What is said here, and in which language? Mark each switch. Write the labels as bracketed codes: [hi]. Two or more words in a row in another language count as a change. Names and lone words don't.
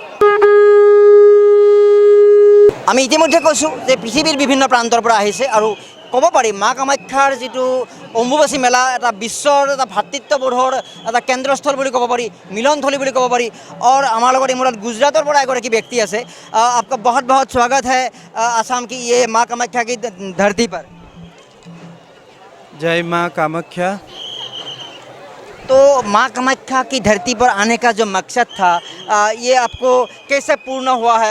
[as] আমি ইতিমধ্যে কৈছোঁ যে পৃথিৱীৰ বিভিন্ন প্ৰান্তৰ পৰা আহিছে আৰু ক'ব পাৰি মা কামাখ্যাৰ যিটো অম্বুবাচী মেলা এটা বিশ্বৰ এটা ভাতৃত্ববোধৰ এটা কেন্দ্ৰস্থল বুলি ক'ব পাৰি, মিলনথলী বুলি ক'ব পাৰি। और আমাৰ লগত এই মূলত গুজৰাটৰ পৰা এগৰাকী ব্যক্তি আছে। [hi] आपका बहुत बहुत स्वागत है आसाम की ये माँ कामाख्या की धरती पर। जय माँ कामाख्या। तो माँ कामाख्या की धरती पर आने का जो मकसद था ये आपको कैसे पूर्ण हुआ है?